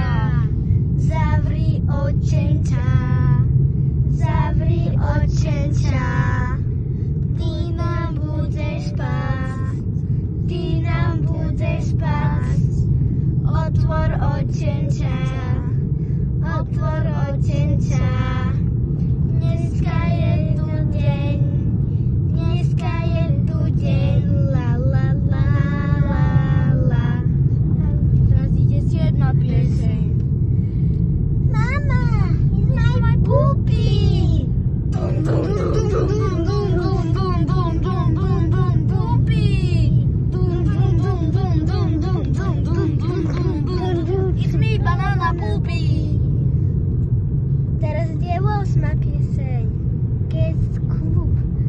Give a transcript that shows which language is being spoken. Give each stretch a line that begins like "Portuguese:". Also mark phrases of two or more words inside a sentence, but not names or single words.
Slovak: Zavri očenča, ty nám budeš spásť, otvor očenča, dneska je tu deň, la la la la la. Teraz ide 7. pieseň.
English: Mama, is my poopy. Dum dum dum dum dum dum dum dum dum dum dum poopy. Dum dum dum dum dum dum dum dum dum dum dum. It's me, banana poopy.
Slovak: Teraz ide 8. pieseň.
English: Kids Club.